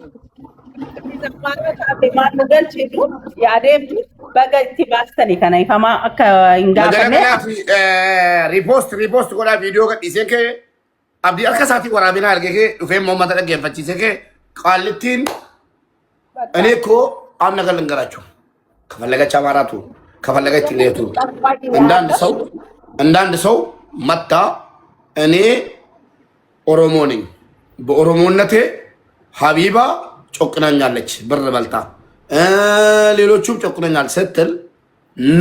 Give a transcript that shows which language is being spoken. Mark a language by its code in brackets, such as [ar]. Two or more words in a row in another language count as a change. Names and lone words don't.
[om] Maal galcheetu yaadeemtu baga itti baastanii kana ifamaa akka hin gaafanne. Riipoost godhaa viidiyoo gadhiisee kee abdii harka isaatii waraabee naa argee kee dhufee uummata dhaggeeffachiisee kee qaallittiin [am] እኔ እኮ አንድ ነገር ልንገራችሁ። ከፈለገች አማራቱ ከፈለገች ትግሬቱ እንዳንድ ሰው መጣ እኔ ኦሮሞ ነኝ በኦሮሞነቴ ሀቢባ ጮቅናኛለች ብር በልታ ሌሎቹም ጮቅናኛል ስትል ኖ